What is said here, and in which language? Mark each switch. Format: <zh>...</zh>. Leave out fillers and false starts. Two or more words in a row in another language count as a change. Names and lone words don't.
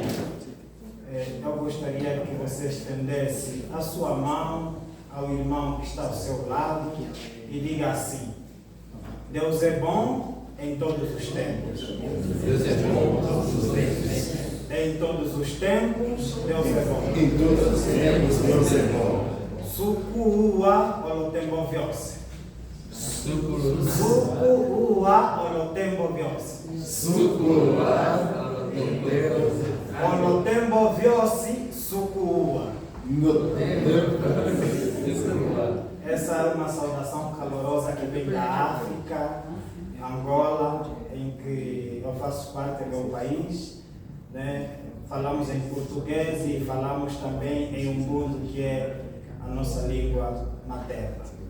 <pt>Eu gostaria que você estendesse a sua mão ao irmão que está ao seu lado e diga assim: Deus é bom em todos os tempos. Deus é bom em todos os tempos. Em todos os tempos, Deus é bom. Em todos os tempos, Deus é bom.</pt> <umb>Sukuua olotembo vyose. Sukuua olotembo vyose. Olotembo vyose sukuua.</umb> <pt>Essa é uma saudação calorosa que vem da África, Angola, em que eu faço parte do meu país, né? Falamos em português e falamos também em Ubuntu, que é a nossa língua materna.</pt>